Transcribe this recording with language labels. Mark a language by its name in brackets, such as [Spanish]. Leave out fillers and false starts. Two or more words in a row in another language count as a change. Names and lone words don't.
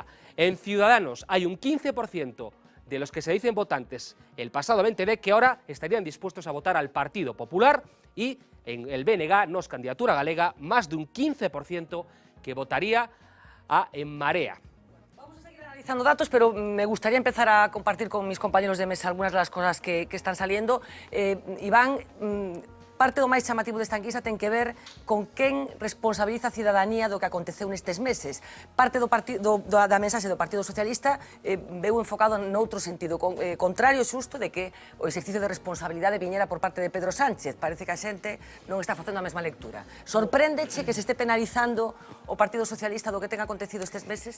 [Spanish] En Ciudadanos hay un 15% de los que se dicen votantes el pasado 20D que ahora estarían dispuestos a votar al Partido Popular, y en el BNG, Nos Candidatura Galega, más de un 15% que votaría a En Marea. Analizando datos, pero me gustaría empezar a compartir con mis compañeros de mesa algunas de las cosas que están saliendo. [Galician] Iván, parte do máis chamativo desta enquisa ten que ver con quen responsabiliza a cidadanía do que aconteceu nestes meses. Parte da mensaxe do Partido Socialista veu enfocado noutro sentido, contrario xusto de que o exercicio de responsabilidade viñera por parte de Pedro Sánchez. Parece que a xente non está facendo a mesma lectura. Sorpréndeche que se este penalizando o Partido Socialista do que ten acontecido estes meses?